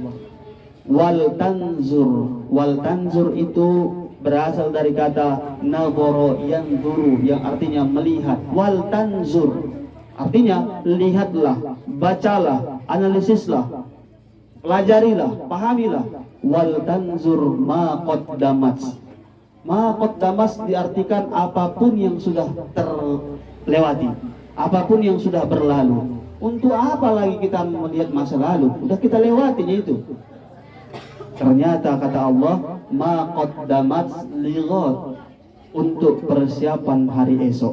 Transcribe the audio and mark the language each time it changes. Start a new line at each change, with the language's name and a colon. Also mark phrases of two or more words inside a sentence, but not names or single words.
Arabic: ولتنظر
Indonesian: itu berasal dari kata
Arabic: نظر ينظر
Indonesian: yang artinya melihat.
Arabic: ولتنظر
Indonesian: artinya lihatlah, bacalah, analisislah, pelajarilah, pahamilah.
Arabic: ولتنظر ما قدمت. ما قدمت
Indonesian: diartikan apapun yang sudah terlewati, apapun yang sudah berlalu. Untuk apa lagi kita melihat masa lalu? Udah kita lewatinya itu. Ternyata kata Allah,
Arabic: ما قدمت لغد,
Indonesian: untuk persiapan hari esok.